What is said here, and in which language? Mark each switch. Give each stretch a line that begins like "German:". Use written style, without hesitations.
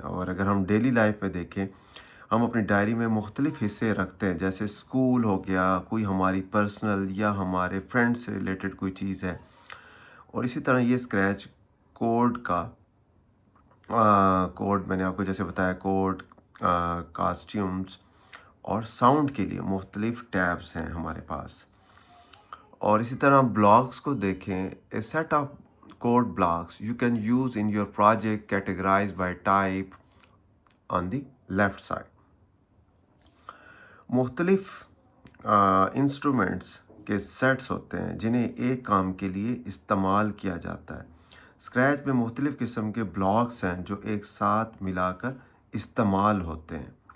Hindi: और अगर हम डेली लाइफ में देखें, हम अपनी डायरी में मुख्तलिफ़ हिस्से रखते हैं, जैसे स्कूल हो गया, कोई हमारी पर्सनल या हमारे फ्रेंड से रिलेटेड कोई चीज़ है। और इसी तरह ये स्क्रैच कोड का कोड मैंने आपको जैसे बताया, कोड कॉस्ट्यूम्स और साउंड के लिए मुख्तलिफ़ टैब्स हैं हमारे पास। और इसी तरह ब्लॉक्स को देखें,
English: A set of code blocks you can use in your project categorized by type on the left side.
Hindi: मुख्तलिफ इंस्ट्रूमेंट्स के सेट्स होते हैं जिन्हें एक काम के लिए इस्तेमाल किया जाता है। स्क्रैच में मुख्तलिफ़ किस्म के ब्लॉक्स हैं जो एक साथ मिलाकर इस्तेमाल होते हैं।